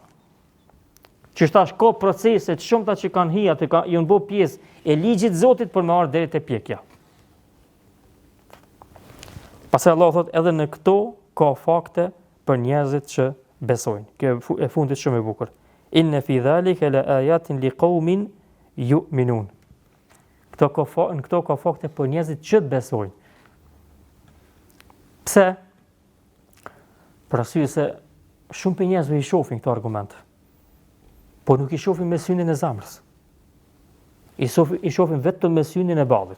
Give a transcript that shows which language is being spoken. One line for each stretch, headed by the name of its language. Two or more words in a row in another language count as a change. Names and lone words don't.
Albanian: Që tash ka procese të shumta që kanë hi aty, janë bë pjesë e ligjit të Zotit për me ardhur deri te pjekja. Pastaj Allah thot edhe në këto ka fakte për njerëzit që besojnë. Kjo e fundit shumë e bukur.
Arabic: إن في ذلك لآيات لقوم يؤمنون.
Albanian: Këto ka fakte për njerëzit që besojnë. Pse? Për arsye se shumë për njerëzve i shohin këto argumente. Po nuk i shohin me synin e zemrës. I shohin vetëm me synin e ballit.